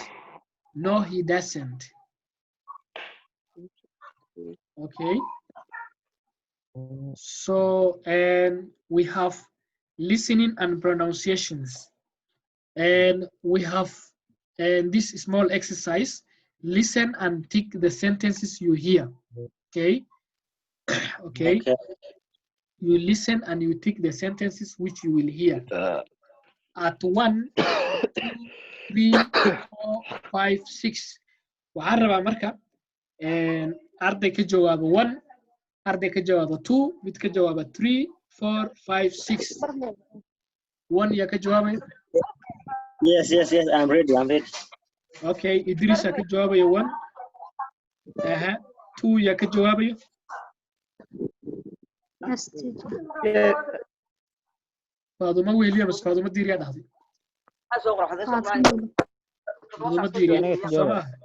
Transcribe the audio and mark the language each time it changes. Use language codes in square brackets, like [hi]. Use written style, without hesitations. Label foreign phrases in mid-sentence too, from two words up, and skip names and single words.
[en] No, he doesn't. Okay. So, and we have listening and pronunciations. And we have this small exercise. Listen and tick the sentences you hear. Okay. Okay. You listen and you tick the sentences which you will hear. At 1, 2, 3, 4, 5, 6. [so] Waxaan rabaa marka arday ka jawaaba 1, arday ka jawaaba 2, mid ka jawaaba 3, 4, 5, 6. 1 yaa ka jawaabaya? [en] Yes, I'm ready. [so] Okay, Idrisa ka jawaabaya 1. 2 yaa ka jawaabaya? Faaduma weheliya mas Faaduma diiriyaa dhahday? Faaduma diiriyaa sama?